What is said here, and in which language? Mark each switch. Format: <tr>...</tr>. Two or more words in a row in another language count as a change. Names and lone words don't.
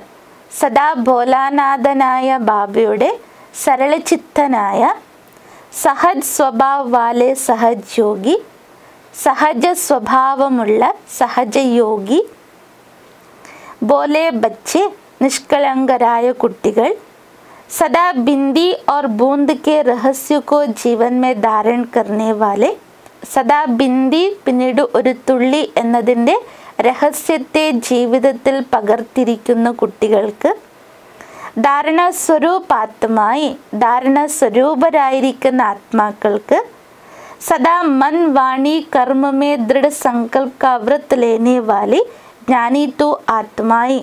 <ml>സദാ ഭോലാനാഥനായ ബാബയുടെ സരളചിത്തനായ</ml> <hi>सहज स्वभाव वाले सहज योगी,</hi> <ml>സഹജ സ്വഭാവമുള്ള സഹജയോഗി.</ml> <hi>भोले बच्चे</hi> <ml>നിഷ്കളങ്കരായ കുട്ടികൾ.</ml> <hi>सदा बिंदी और बूंद के रहस्य को जीवन में धारण करने वाले. सदा बिंदी</hi> <ml>പിന്നീട് ഒരു തുള്ളി എന്നതിൻ്റെ രഹസ്യത്തെ ജീവിതത്തിൽ പകർത്തിരിക്കുന്ന കുട്ടികൾക്ക്. ധാരണസ്വരൂപാത്മായി ധാരണസ്വരൂപരായിരിക്കുന്ന ആത്മാക്കൾക്ക്.</ml> <hi>सदा मन वाणी कर्म में दृढ़ संकल्प का व्रत लेने वाली ज्ञानी तू आत्माएँ.</hi>